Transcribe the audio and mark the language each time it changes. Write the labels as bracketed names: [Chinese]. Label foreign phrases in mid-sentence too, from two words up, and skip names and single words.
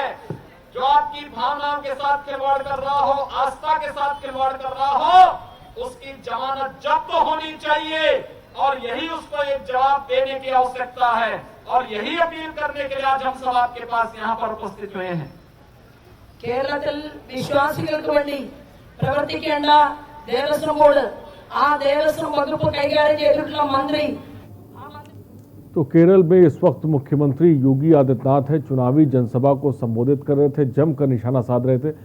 [Hindi] जो आपकी भावनाओं के साथ खिलवाड़ कर रहा हो, आस्था के साथ खिलवाड़ कर रहा हो, उसकी जमानत जब्त होनी चाहिए और यही उसको एक जवाब देने की आवश्यकता है और यही अपील करने के लिए आज हम सब आपके पास यहाँ पर उपस्थित हुए हैं। [Malayalam] കേരളത്തിൽ വിശ്വാസികൾക്ക് വേണ്ടി പ്രവർത്തിക്കേണ്ട ദേവസ്വം ബോർഡ്, ആ ദേവസ്വം വകുപ്പ് കൈകാര്യം ചെയ്തിട്ടുള്ള മന്ത്രി। [Hindi] तो केरल में इस वक्त मुख्यमंत्री योगी आदित्यनाथ है, चुनावी जनसभा को संबोधित कर रहे थे, जमकर निशाना साध रहे थे।